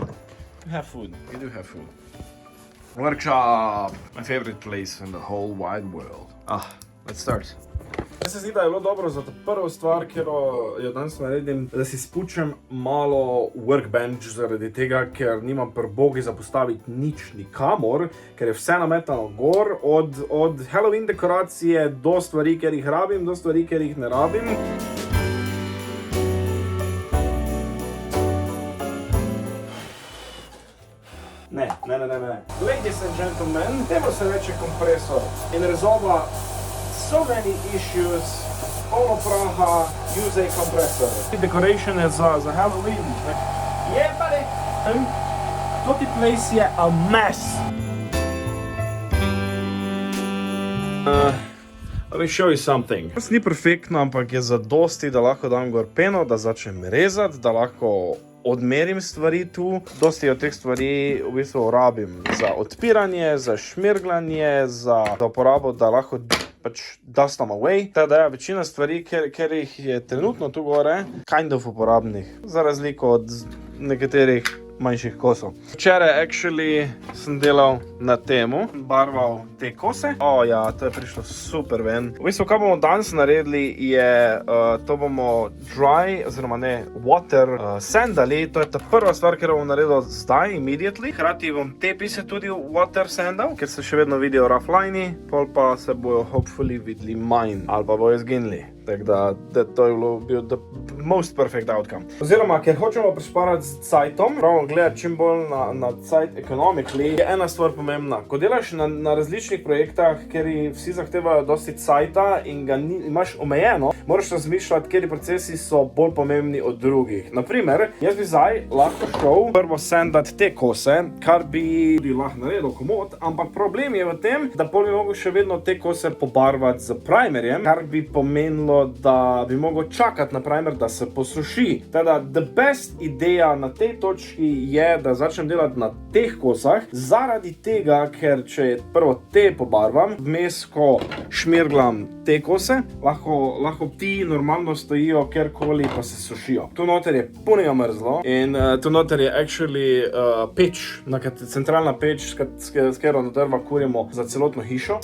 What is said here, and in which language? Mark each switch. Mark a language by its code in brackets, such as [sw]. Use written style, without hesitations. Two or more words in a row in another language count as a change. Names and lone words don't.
[en] You have food. You do have food. Workshop! My favorite place in the whole wide world. Let's start. [sl] Jaz se zdi, da je bilo dobro za to prvo stvar, kjer jo danes naredim, da si spučem malo workbench zaradi tega, ker nimam prbogi za postaviti nič nikamor, ker je vse nametano gor, od Halloween dekoracije do stvari, ker jih rabim, do stvari, ker jih ne rabim. Ne. [en] Ladies and gentlemen, [sl] temu se reče kompresor in rezolva [en] so many issues, [sl] polno praha, [en] use a compressor. [sl] Decoration je za Halloween. [en] Yeah, buddy. Toti place je a mess. Let me show you something. [sl] Ni perfektno, ampak je zadosti, da lahko dam gor peno, da začnem rezati, da lahko odmerim stvari tu. Dosti od teh stvari v bistvu rabim za odpiranje, za šmirglanje, za uporabo, da lahko pač [en] dust them away. [sl] Teda je večina stvari, ker jih je trenutno tu gore, [en] kind of [sl] uporabnih, za razliko od nekaterih manjših kosov. Včeraj actually sem delal na temu, barval te kose. Ja, to je prišlo super ven. V bistvu, kaj bomo danes naredili, je, to bomo dry, oziroma ne, water sandali. To je ta prva stvar, ker bom naredil zdaj, immediately. Hkrati bom te pise tudi [en] water sandal, [sl] ker se še vedno vidijo rough liney, pol pa se bojo hopefully videli manj, ali pa bojo zginili. Tako da to je bil [en] the most perfect outcome. [sl] Oziroma, ker hočemo prišparati z cajtom, pravimo gledati čim bolj na cajt economically, je ena stvar pomembna. Ko delaš na različnih projektah, kjer vsi zahtevajo dosti cajta in ga imaš omejeno, moraš razmišljati, kateri procesi so bolj pomembni od drugih. Naprimer, jaz bi zdaj lahko šel prvo sandati te kose, kar bi lahko naredil komod, ampak problem je v tem, da pol bi mogel še vedno te kose pobarvati z primerjem, kar bi pomenilo, da bi mogel čakati na primer, da se posuši. Teda, [en] the best [sl] ideja na tej točki je, da začnem delati na teh kosah, zaradi tega, ker če prvo te pobarvam, vmes ko šmirglam te kose, lahko ti normalno stojijo kjerkoli pa se sušijo. Tu noter je punega mrzlo in tu noter je actually peč, centralna peč, s katero na drva kurimo za celotno hišo.